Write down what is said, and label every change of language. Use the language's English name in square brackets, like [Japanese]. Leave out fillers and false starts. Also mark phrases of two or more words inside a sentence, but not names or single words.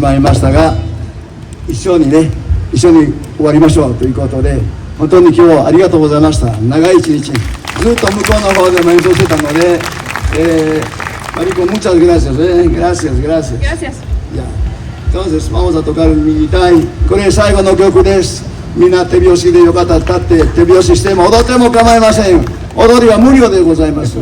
[Japanese] まいましたが、一緒に終わりましょうということで、本当に今日はありがとうございました。長い一日ずっと向こうの方でも演奏してたので、 [Spanish] Marico, muchas gracias, gracias. Ya. Entonces vamos a tocar el Migitai. [Japanese] これ最後の曲です。みんな手拍子でよかったら立って手拍子しても踊っても構いません。踊りは無料でございます。